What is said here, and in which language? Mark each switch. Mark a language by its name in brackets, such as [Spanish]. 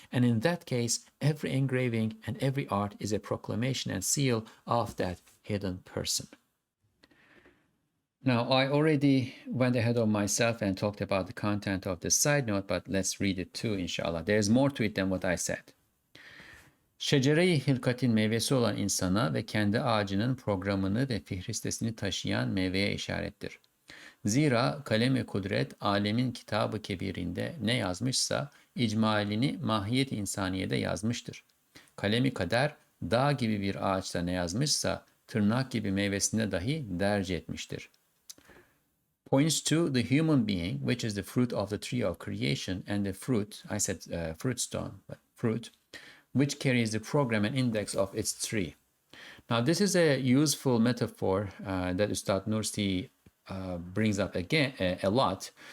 [English] And in that case, every engraving and every art is a proclamation and seal of that hidden person. Now, I already went ahead of myself and talked about the content of this side note, but let's read it too, inshallah. There's more to it than what I said. [Turkish] Şecere-i hilkatin meyvesi olan insana ve kendi ağacının programını ve fihristesini taşıyan meyveye işarettir. Zira kalem-i kudret alemin kitabı kebirinde ne yazmışsa icmalini mahiyet insaniyede yazmıştır. Kalem-i kader dağ gibi bir ağaçta ne yazmışsa tırnak gibi meyvesinde dahi derc etmiştir. [English] Points to the human being, which is the fruit of the tree of creation, and the fruit, I said fruit stone, but fruit, which carries the program and index of its tree. Now, this is a useful metaphor that Ustad Nursi brings up again a lot.